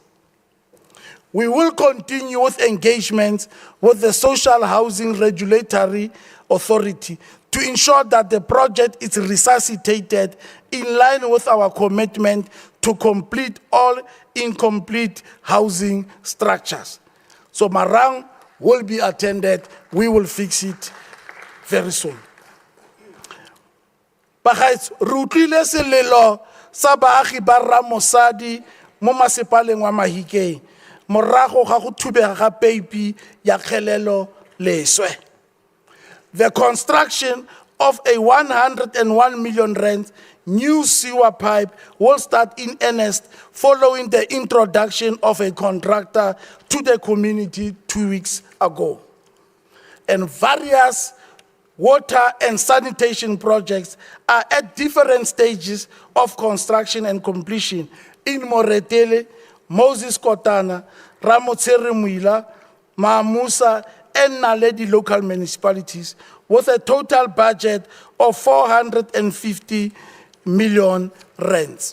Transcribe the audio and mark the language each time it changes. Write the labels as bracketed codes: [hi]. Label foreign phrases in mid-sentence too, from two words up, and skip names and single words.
[en] We will continue with engagements with the Social Housing Regulatory Authority to ensure that the project is resuscitated in line with our commitment to complete all incomplete housing structures. So Marang will be attended. We will fix it very soon. [tn] Bagaets, re utlwile selelo sa baagi ba Ramosadi mo masepaleng wa Mahikeng morago ga go thubega ga peipi ya kgelelo leswe. [en] The construction of a 101 million rand new sewer pipe will start in earnest following the introduction of a contractor to the community 2 weeks ago. And various water and sanitation projects are at different stages of construction and completion in Moretele, Moses Kotana, Ceremonial, Mamusa, and Naledi local municipalities with a total budget of 450 million rands.